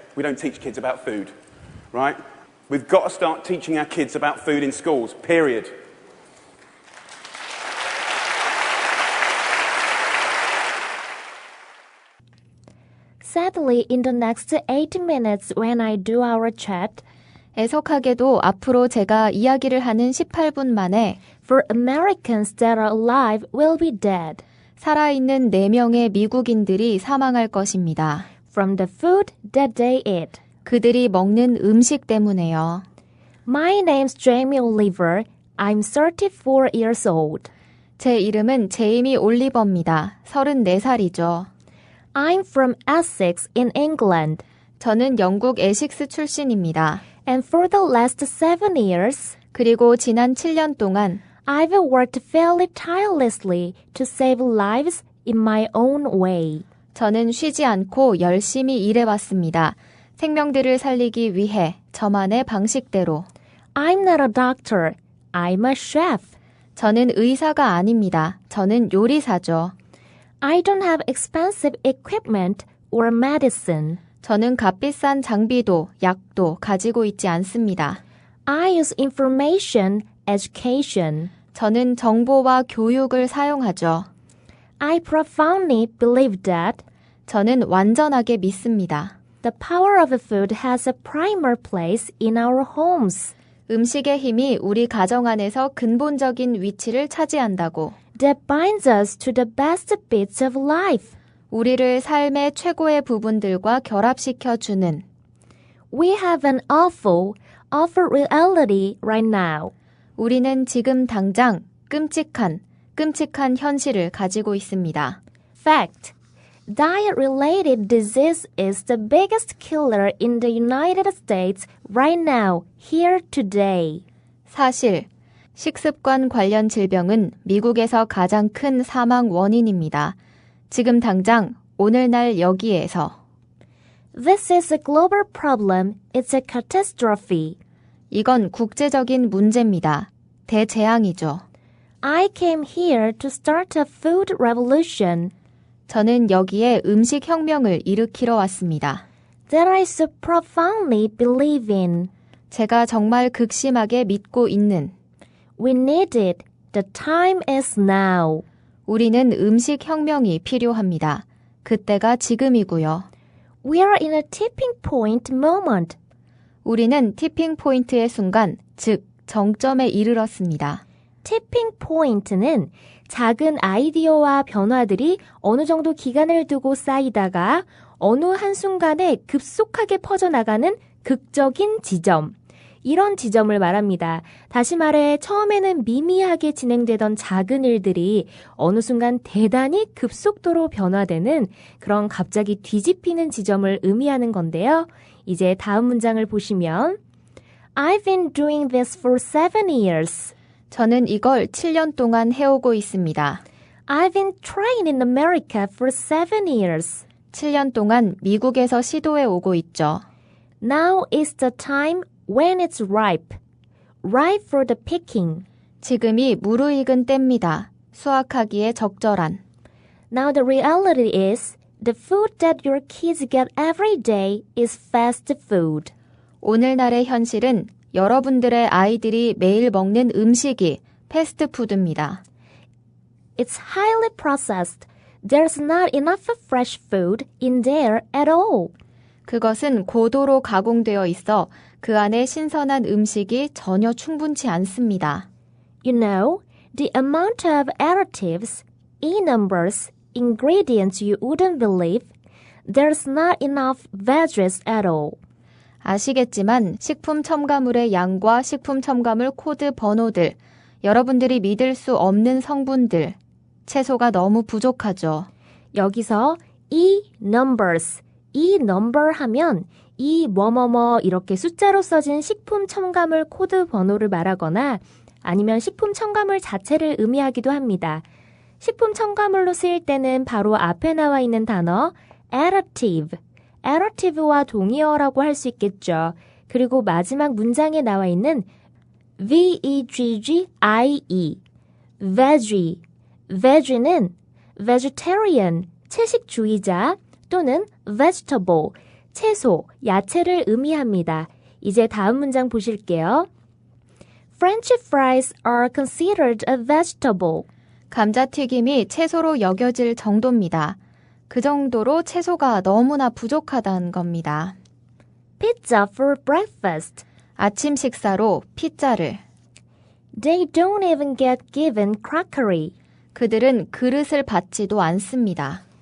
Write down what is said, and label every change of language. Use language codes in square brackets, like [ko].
[en] We don't teach kids about food, right? We've got to start teaching our kids about food in schools, period. Sadly, in the next 80 minutes when I do our chat, [ko] 애석하게도 앞으로 제가 이야기를 하는 18분 만에 [en] for Americans that are alive will be dead. [ko] 살아있는 4명의 미국인들이 사망할 것입니다. [en] From the food that they eat. [ko] 그들이 먹는 음식 때문에요. [en] My name's Jamie Oliver. I'm 34 years old. [ko] 제 이름은 제이미 올리버입니다. 34살이죠. [en] I'm from Essex in England. [ko] 저는 영국 에식스 출신입니다. [en] And for the last 7 years, [ko] 그리고 지난 7년 동안 [en] I've worked fairly tirelessly to save lives in my own way. [ko] 저는 쉬지 않고 열심히 일해왔습니다. 생명들을 살리기 위해 저만의 방식대로. [en] I'm not a doctor. I'm a chef. [ko] 저는 의사가 아닙니다. 저는 요리사죠. [en] I don't have expensive equipment or medicine. [ko] 저는 값비싼 장비도 약도 가지고 있지 않습니다. [en] I use information, education. [ko] 저는 정보와 교육을 사용하죠. [en] I profoundly believe that [ko] 저는 완전하게 믿습니다. [en] the power of food has a primer place in our homes. [ko] 음식의 힘이 우리 가정 안에서 근본적인 위치를 차지한다고. [en] That binds us to the best bits of life. [ko] 우리를 삶의 최고의 부분들과 결합시켜 주는. [en] We have an awful reality right now. [ko] 우리는 지금 당장 끔찍한 현실을 가지고 있습니다. Fact. [en] Diet-related disease is the biggest killer in the United States right now, here today. [ko] 사실, 식습관 관련 질병은 미국에서 가장 큰 사망 원인입니다. 지금 당장 오늘날 여기에서. [en] This is a global problem. It's a catastrophe. [ko] 이건 국제적인 문제입니다. 대재앙이죠. [en] I came here to start a food revolution. [ko] 저는 여기에 음식 혁명을 일으키러 왔습니다. [en] That I so profoundly believe in. [ko] 제가 정말 극심하게 믿고 있는. [en] We need it. The time is now. [ko] 우리는 음식 혁명이 필요합니다. 그때가 지금이고요. [en] We are in a tipping point moment. [ko] 우리는 티핑 포인트의 순간, 즉 정점에 이르렀습니다. 티핑 포인트는 작은 아이디어와 변화들이 어느 정도 기간을 두고 쌓이다가 어느 한순간에 급속하게 퍼져나가는 극적인 지점. 이런 지점을 말합니다. 다시 말해 처음에는 미미하게 진행되던 작은 일들이 어느 순간 대단히 급속도로 변화되는 그런 갑자기 뒤집히는 지점을 의미하는 건데요. 이제 다음 문장을 보시면 [en] I've been doing this for 7 years. [ko] 저는 이걸 7년 동안 해오고 있습니다. [en] I've been trying in America for 7 years. [ko] 7년 동안 미국에서 시도해 오고 있죠. [en] Now is the time when it's ripe. Ripe for the picking. [ko] 지금이 무르익은 때입니다. 수확하기에 적절한. [en] Now the reality is the food that your kids get every day is fast food. [ko] 오늘날의 현실은 여러분들의 아이들이 매일 먹는 음식이 패스트푸드입니다. [en] It's highly processed. There's not enough fresh food in there at all. [ko] 그것은 고도로 가공되어 있어 그 안에 신선한 음식이 전혀 충분치 않습니다. [en] You know, the amount of additives, e-numbers, ingredients you wouldn't believe, there's not enough veggies at all. [ko] 아시겠지만 식품 첨가물의 양과 식품 첨가물 코드 번호들, 여러분들이 믿을 수 없는 성분들, 채소가 너무 부족하죠. 여기서 e-numbers, e-number 하면 이 뭐뭐뭐 이렇게 숫자로 써진 식품 첨가물 코드 번호를 말하거나 아니면 식품 첨가물 자체를 의미하기도 합니다. 식품 첨가물로 쓰일 때는 바로 앞에 나와 있는 단어 additive, additive와 동의어라고 할 수 있겠죠. 그리고 마지막 문장에 나와 있는 V-E-G-G-I-E, veggie, veggie는 vegetarian, 채식주의자 또는 vegetable, 채소, 야채를 의미합니다. 이제 다음 문장 보실게요. [en] French fries are considered a vegetable. [ko] 감자튀김이 채소로 여겨질 정도입니다. 그 정도로 채소가 너무나 부족하다는 겁니다. [en] Pizza for breakfast. [ko] 아침 식사로 피자를. [en] They don't even get given crockery. [ko] 그들은 그릇을 받지도 않습니다.